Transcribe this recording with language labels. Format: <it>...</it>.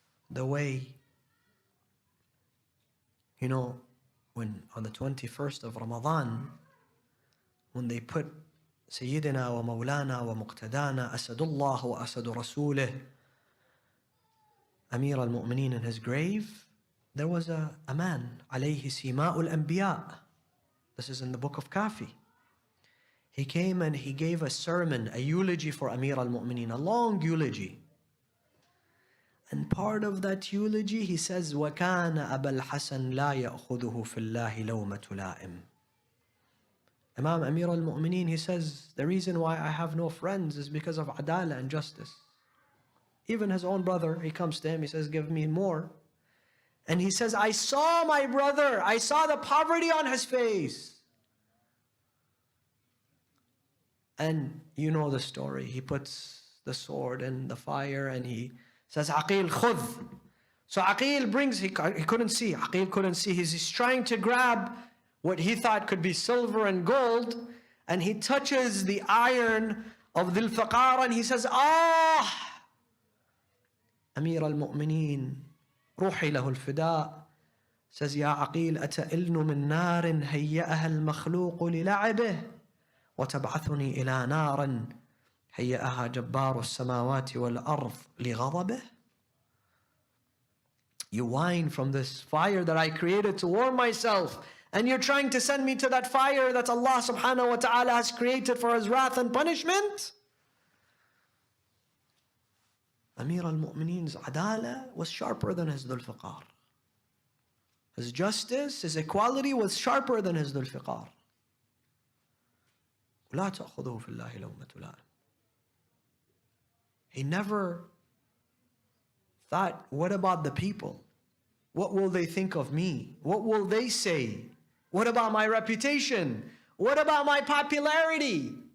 <en>The way, when on the 21st of Ramadan, when they put Sayyidina wa Mawlana wa Muqtadana, Asadullah wa Asadu Rasulih, Amir al-Mu'mineen in his grave, there was a man, alayhi sima'ul anbiya. This is in the book of Kafi. He came and he gave a sermon, a eulogy for Amir al-Mu'mineen, a long eulogy. And part of that eulogy, he says,</en> <ar>وَكَانَ أَبَا الْحَسَنْ لَا يَأْخُذُهُ فِي اللَّهِ لَوْمَةُ لَائِمٍ.</ar> <en>Imam Amir al-Mu'mineen, he says, the reason why I have no friends is because of adala and justice. Even his own brother, he comes to him, he says, give me more. And he says, I saw my brother, I saw the poverty on his face. And you know the story. He puts the sword in the fire and he says, Aqil, khudh. So Aqil brings, he couldn't see. Aqil couldn't see. He's trying to grab what he thought could be silver and gold. And he touches the iron of Dhul Faqar and he says, ah!</en> <ar>Amir al-Mu'mineen, روحي له الفداء, says, يا عقيل أتئلن من نار هيأها المخلوق للعبه وتبعثني إلى نار هيأها جبار السماوات والأرض لغضبه.</ar> <en>You whine from this fire that I created to warm myself, and you're trying to send me to that fire that Allah subhanahu wa ta'ala has created for His wrath and punishment? Amir al-Mu'mineen's adala was sharper than his Dhul Faqar. His justice, his equality was sharper than his Dhul Faqar.</en> <ar>لا تأخذه في الله لومة لائم.</ar> <en>He never thought, what about the people? What will they think of me? What will they say? What about my reputation? What about my popularity?</en>